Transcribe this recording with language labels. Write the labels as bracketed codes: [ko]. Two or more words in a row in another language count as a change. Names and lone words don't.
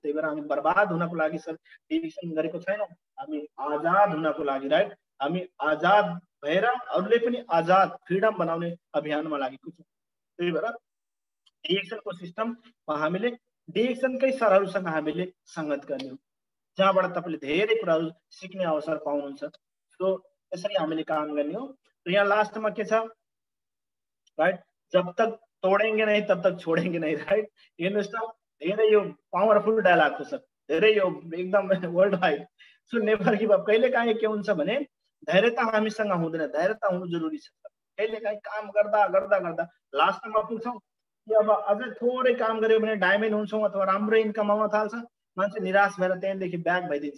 [ne] त्यही भएर हामी बर्बाद हुनको लागि सर डिरेक्सन गरेको छैनौँ, हामी आजाद हुनको लागि, राइट, हामी आजाद भएर अरूले पनि आजाद फ्रिडम बनाउने अभियानमा लागेको छौँ। त्यही भएर डिरेक्सनको सिस्टममा हामीले डिरेक्सनकै सरहरूसँग हामीले सङ्गत गर्ने हो, जहाँबाट तपाईँले धेरै कुराहरू सिक्ने अवसर पाउनुहुन्छ। सो यसरी हामीले काम गर्ने हो। र यहाँ लास्टमा के छ, [hi] राइट, जब तक तोडेंगे नहीं तब तक छोडेंगे नहीं, राइट। [ne] हेर्नुहोस् त धेरै यो [en] powerful dialogue [ne] हो सर, धेरै यो एकदम [en] world wide. so never give up. [ne] कहिलेकाहीँ के हुन्छ भने धैर्यता हामीसँग हुँदैन, धैर्यता हुनु जरुरी छ। कहिलेकाहीँ काम गर्दा गर्दा गर्दा लास्टमा पुग्छौँ कि अब अझै थोरै काम गऱ्यो भने डायमन्ड हुन्छौँ अथवा राम्रो इन्कम आउन थाल्छ, मान्छे निराश भएर त्यहाँदेखि ब्याक भइदिन्छ।